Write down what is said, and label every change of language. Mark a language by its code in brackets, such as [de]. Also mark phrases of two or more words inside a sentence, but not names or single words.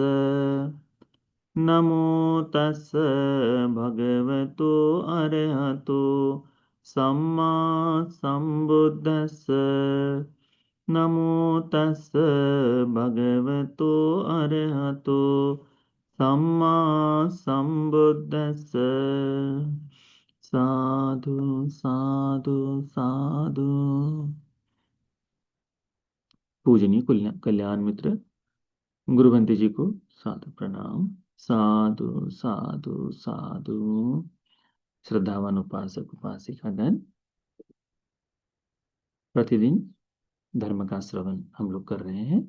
[pi] नमो तस् भगवतो अरहतो सम्मा सम्बुद्दस्स। नमो तस् भगवतो अरहतो सम्मा सम्बुद्दस्स। साधु साधु साधु। [hi] पूजनीय कल्याण मित्र गुरुवंती जी को साधु प्रणाम। [pi] साधु साधु साधु। [hi] श्रद्धावान उपासक उपासिकागण, प्रतिदिन धर्म का श्रवण हम लोग कर रहे हैं।